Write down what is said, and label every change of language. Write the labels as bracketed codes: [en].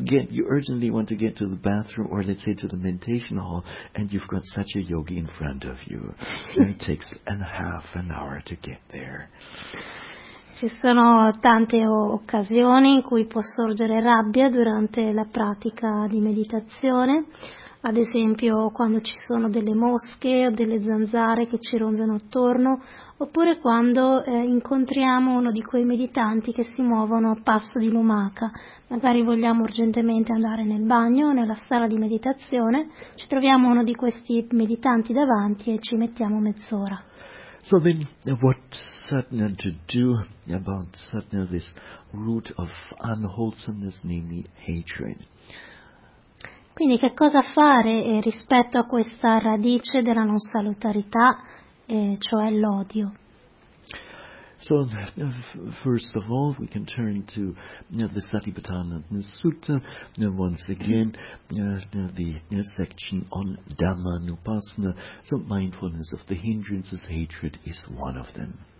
[en] You urgently want to get to the bathroom, or let's say to the meditation hall, and you've got such a yogi in front of you. It takes half an hour to get there. [it] Ci sono tante occasioni in cui può sorgere rabbia durante la pratica di meditazione, ad esempio quando ci sono delle mosche o delle zanzare che ci ronzano attorno, oppure quando incontriamo uno di quei meditanti che si muovono a passo di lumaca. Magari vogliamo urgentemente andare nel bagno, nella sala di meditazione, ci troviamo uno di questi meditanti davanti e ci mettiamo mezz'ora. [en] So then, what Satna to do about Satna, this root of unwholesomeness, namely hatred? [it] Quindi che cosa fare rispetto a questa radice della non salutarità, cioè l'odio? [en] So, first of all, we can turn to the Satipatthana Sutta, once again, the section on Dhammanupassana. So, mindfulness of the hindrances, hatred is one of them.